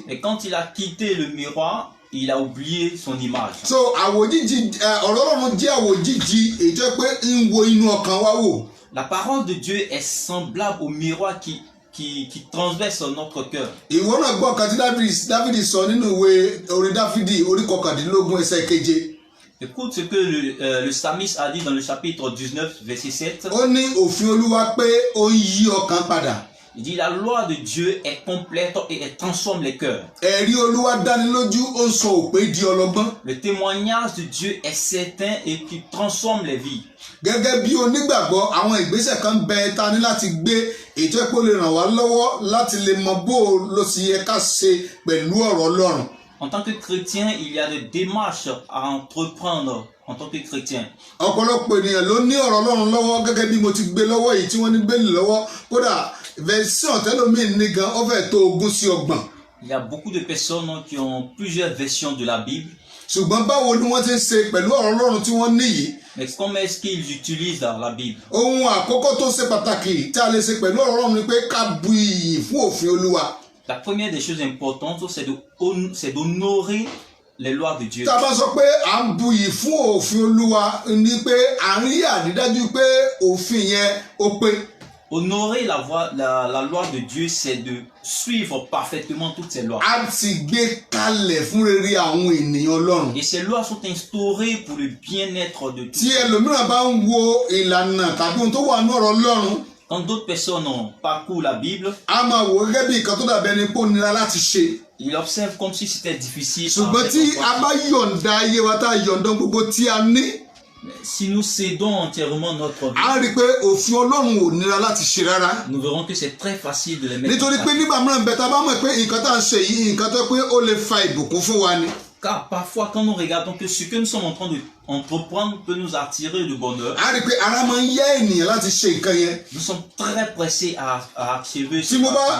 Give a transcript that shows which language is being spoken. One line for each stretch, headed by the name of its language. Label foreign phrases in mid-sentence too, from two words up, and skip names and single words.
French: Et quand il a quitté le miroir, il a oublié son image.
Yoruba: so àwòjíji ọ̀rọ̀ Ọlọ́run jẹ́ àwòjíji èyí tó jẹ́ pé ń wo inú ọkàn wa wò.
French: La parole de Dieu est semblable au miroir qui transverse notre cœur.
Yoruba: ìwọ náà gbọ́ kan tí Dáfídì sọ nínú ìwé orin Dáfídì orí 19 ẹsẹ̀ 7.
French: Écoute ce que le psalmiste a dit dans le chapitre 19, verset 7.
Yoruba: ó ní òfin Olúwa pé ó ń yí ọkàn padà.
French: Il dit la loi de Dieu est complète et elle transforme les cœurs.
Yoruba: ẹ̀rí Olúwa dánilójú ó ń sọ òpè di ọlọ́gbọ́n.
French: Le témoignage de Dieu est certain et qui transforme les vies.
Yoruba: gẹ́gẹ́ bí onígbàgbọ́ àwọn ìgbésẹ̀ kan bẹ ta ní láti gbé ètò ẹ̀pọ̀ lè ràn wá lọ́wọ́ láti lè mọ bó ló sì yẹ ká ṣe pẹ̀lú ọ̀rọ̀ Ọlọ́run.
French: En tant que chrétien, il y a des démarches à entreprendre en tant que chrétien.
Yoruba: ọ̀pọ̀lọpọ̀ ènìyàn ló ní ọ̀rọ̀ Ọlọ́run lọ́wọ́ gẹ́gẹ́ bí mo ti gbé lọ́wọ́ yìí tí wọ́n ní gbélé lọ́wọ́ kódà version tẹ́lómìn ní gan ó fẹ́ tó 20 sí 30.
French: Il y a beaucoup de personnes qui ont plusieurs versions de la Bible.
Yoruba: ṣùgbọ́n báwo ni wọ́n ti ń ṣe pẹ̀lú ọ̀rọ̀ Ọlọ́run tí wọ́n ní yìí.
French: Mais comment est-ce qu'ils utilisent la Bible?
Yoruba: ohun àkọ́kọ́ tó ṣe pàtàkì tí a lè ṣe pẹ̀lú ọ̀rọ̀ Ọlọ́run ni pé ká bu iyì fún òfin Olúwa.
French: La première des choses importantes, c'est d'honorer les lois de Dieu.
Yoruba: tá a bá sọ pé à ń bu iyì fún òfin Olúwa ni pé à ń rí àrídájú pé òfin yẹn ó pé.
French: Honorer la loi de Dieu, c'est de suivre parfaitement toutes ces lois.
Yoruba: a ti gbé kalẹ̀ fún rere àwọn ènìyàn Ọlọ́run.
French: Et ces lois sont instaurées pour le bien-être de tous.
Yoruba: tí ẹlòmíràn bá ń wo ìlànà tàbí ohun tó wà ní ọ̀rọ̀ Ọlọ́run.
French: Quand d'autres personnes parcourent la Bible,
Yoruba: a máa wò gẹ́gẹ́ bí nǹkan tó dàbí ẹni pé ó nira láti ṣe.
French: ils observent comme si c'était difficile.
Yoruba: ṣùgbọ́n tí a bá yọ̀ǹda ayé wa tá a yọ̀ǹda gbogbo tí a ní.
French: Si nous cédons entièrement notre vie,
Yoruba: a rí i pé òfin Ọlọ́run ò nira láti ṣe rárá.
French: nous verrons que c'est très facile de les mettre
Yoruba: nítorí
French: en
Yoruba: pé
French: pratique.
Yoruba: nígbà mìíràn bẹ́ẹ̀ tá a bá mọ̀ pé nǹkan tá à ń ṣe yìí nǹkan tó pé ó lè fa ìbùkún fún wa ni.
French: Car parfois, quand nous regardons que ce que nous sommes en train d'entreprendre peut nous attirer le bonheur,
Yoruba: a rí i pé ara máa ń yá ènìyàn láti ṣe nǹkan yẹn.
French: nous sommes très pressés à achever
Yoruba: tí
French: cette
Yoruba: mo bá